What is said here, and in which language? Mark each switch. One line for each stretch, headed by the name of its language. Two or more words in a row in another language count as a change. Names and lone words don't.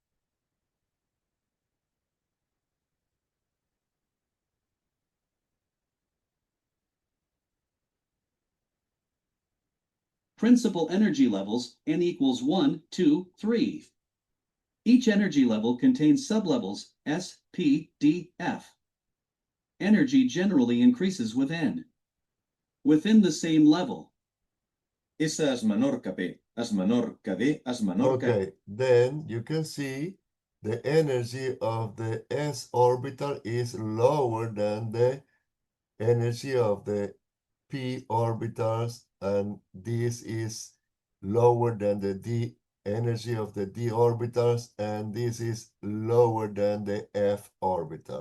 English: Principal energy levels, n equals 1, 2, 3. Each energy level contains sublevels S, P, D, F. Energy generally increases with n. Within the same level.
Catalan: S és menor que P, és menor que D, és menor que...
English: Okay, then you can see the energy of the s orbital is lower than the energy of the p orbitals, and this is lower than the d energy of the d orbitals, and this is lower than the f orbital.